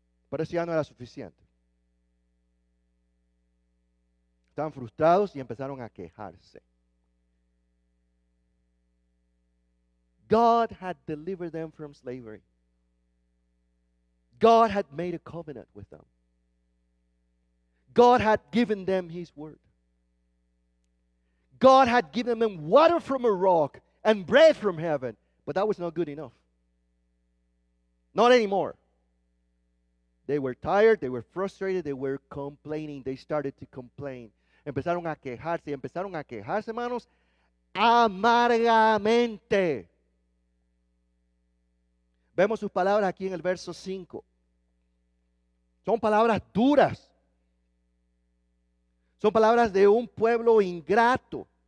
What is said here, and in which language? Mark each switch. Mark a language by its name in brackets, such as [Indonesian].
[Spanish] Pero eso ya no era suficiente. Estaban frustrados y empezaron a quejarse. [English] God had delivered them from slavery. God had made a covenant with them. God had given them His word. God had given them water from a rock and bread from heaven, but that was not good enough. Not anymore. They were tired, they were frustrated, they were complaining. They started to complain. [Spanish] Empezaron a quejarse y empezaron a quejarse, hermanos, amargamente. Vemos sus palabras aquí en el verso 5. Son palabras duras. Son palabras de un pueblo ingrato.